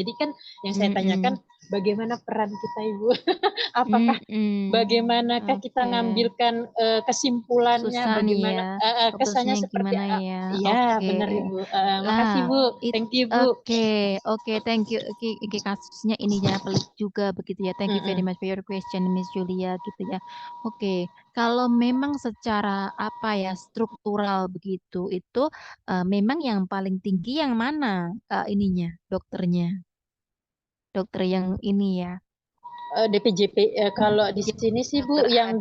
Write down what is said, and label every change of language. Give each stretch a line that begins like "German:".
Indonesian: Jadi kan yang saya tanyakan bagaimana peran kita Ibu, apakah bagaimanakah kita ngambilkan kesimpulannya, Susah nih bagaimana ya, kesannya keputusnya seperti gimana ya. ya benar Ibu. Makasih Bu,
English: thank you
Indonesian: Bu.
English: Oke, thank you.
Indonesian: Oke, kasusnya ini ya pelik juga begitu ya.
English: Thank you very much for your question, Miss Julia
Indonesian: gitu ya. Oke, kalau memang secara apa ya struktural begitu itu memang yang paling tinggi yang mana ininya dokternya, dokter yang ini ya. DPJP kalau di sini sih Bu Dokter yang